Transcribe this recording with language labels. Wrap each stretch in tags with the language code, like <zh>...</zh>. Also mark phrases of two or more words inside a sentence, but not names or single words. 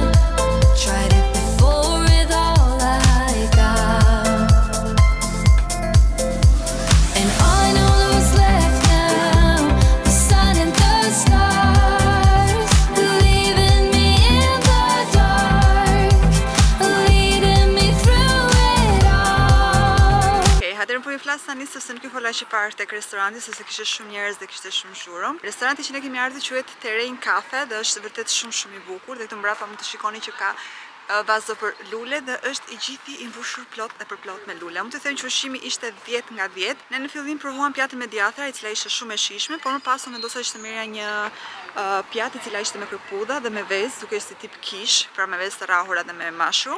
<en>Tried it before with all I got, and all I know that was left now, the sun and the stars, leaving me in the dark, leading me through it all.</en> <sq>Okej, atëherë po ju flas tani sepse nuk ju fola që parë tek restoranti, sepse kishte shumë njerëz dhe kishte shumë zhurmë. Restoranti që ne kemi ardhur quhet Terrain Cafe dhe është vërtet shumë i bukur dhe këtu mbrapa mund të shikoni që ka vazo për lule dhe është i gjithi i mbushur plot e përplot me lule. Mund të them që ushqimi ishte 10 nga 10. Ne në fillim provuam pjatë me djathra, e cila ishte shumë e shijshme, por më pas vendosa që të merrja një pjatë e cila ishte me kërpudha dhe me vezë, duke si tip kish, pra me vezë të rrahura dhe me mushroom.</sq>